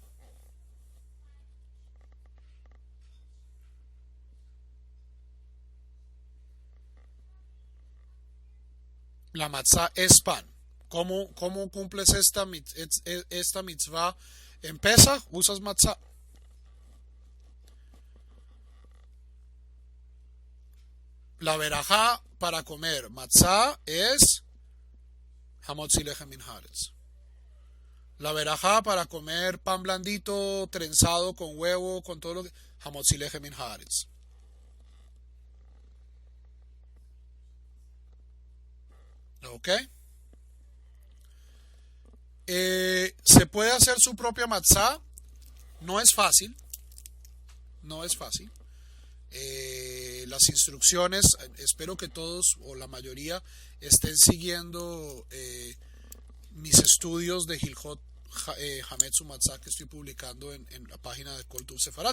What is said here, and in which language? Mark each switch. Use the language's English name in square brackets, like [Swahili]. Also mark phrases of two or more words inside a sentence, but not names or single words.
[Spanish] La matzá es pan. ¿Cómo cumples esta mitzvah en Pesach? Usas matzá. La verajá para comer matzá es [Hebrew] המוציא לחם מן הארץ. [Spanish] La verajá para comer pan blandito, trenzado con huevo, con todo lo que... [Hebrew] המוציא לחם מן הארץ. [Spanish] ¿Ok? Se puede hacer su propia matzá. No es fácil. No es fácil. Las instrucciones, espero que todos o la mayoría estén siguiendo mis estudios de Hilhot Hametz Umatzah que estoy publicando en la página de Kol Tuv Sefarad.